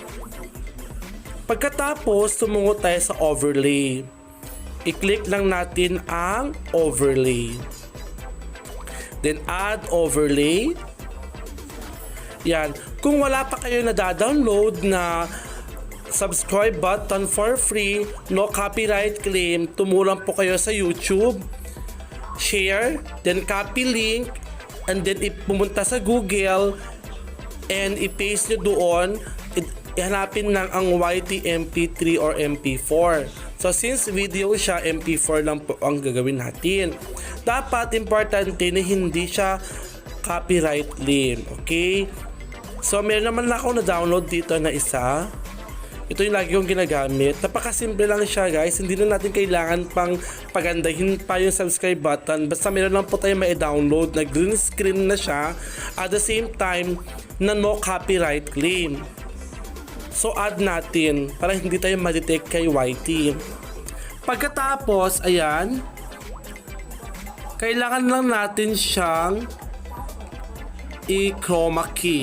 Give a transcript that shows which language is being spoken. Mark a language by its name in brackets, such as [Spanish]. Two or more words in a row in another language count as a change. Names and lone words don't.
[Filipino] Pagkatapos, tumungo tayo sa overlay. I-click lang natin ang overlay. [English] Then add overlay. Yan. [Filipino] Kung wala pa kayo na download na [English] subscribe button for free, no copyright claim, [Filipino] tumulong po kayo sa YouTube, [English] share, then copy link, and then [Filipino] pumunta sa Google and i-paste nyo doon, ihanapin lang ang [English] YT MP3 or MP4. So since [Filipino] video siya, MP4 lang po ang gagawin natin. Dapat importante na hindi siya [English] copyright claim. [Filipino] Okay? So meron naman ako na download dito na isa. Ito yung lagi kong ginagamit. Napakasimple lang siya, guys. Hindi na natin kailangan pang pagandahin pa yung subscribe button. Basta meron lang po tayo ma-download na [English] green screen [Filipino] na siya. [English] At the same time na no copyright claim. [Filipino] So add natin para hindi tayo ma-detect kay YT. Pagkatapos, ayan, kailangan lang natin siyang i-chroma key.